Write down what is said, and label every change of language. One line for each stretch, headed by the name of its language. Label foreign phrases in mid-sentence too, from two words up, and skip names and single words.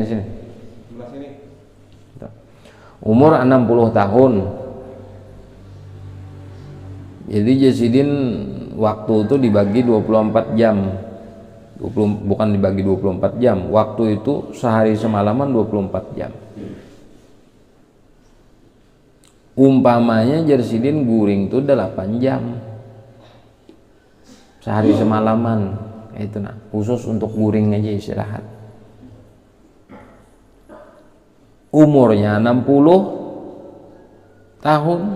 Indonesian: Umur 60 tahun. Jadi Jasidin waktu itu dibagi 24 jam. Bukan dibagi 24 jam. Waktu itu sehari semalaman 24 jam.
Banjar: Umpamanya Jasidin guring itu 8 jam.
Indonesian: Sehari semalaman.
Banjar: Itu nah, khusus untuk guring aja istirahat.
Indonesian: Umurnya 60 tahun.